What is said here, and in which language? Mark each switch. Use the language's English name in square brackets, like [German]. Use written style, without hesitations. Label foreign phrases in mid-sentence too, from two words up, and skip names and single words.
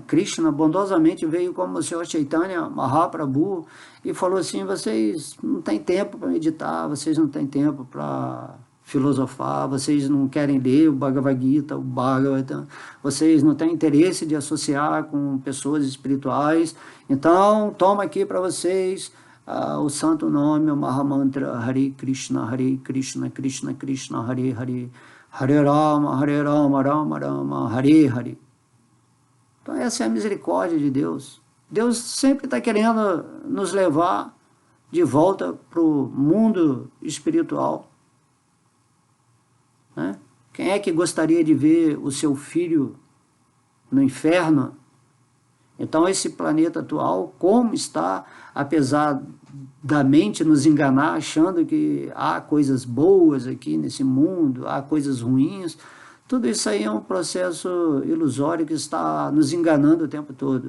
[Portuguese] Krishna bondosamente veio como o Senhor Chaitanya Mahaprabhu e falou assim: vocês não têm tempo para meditar, vocês não têm tempo para filosofar, vocês não querem ler o Bhagavad Gita, o Bhagavatam, vocês não têm interesse de associar com pessoas espirituais, então toma aqui para vocês o santo nome, o Mahamantra Hare Krishna, Krishna Krishna, Hare Hare, Hare Rama, Rama Rama, Hare Hare. Então essa é a misericórdia de Deus. Deus sempre está querendo nos levar de volta para o mundo espiritual. Né? Quem é que gostaria de ver o seu filho no inferno Então, esse planeta atual, como está, apesar da mente nos enganar, achando que há coisas boas aqui nesse mundo, há coisas ruins, tudo isso aí é um processo ilusório que está nos enganando o tempo todo.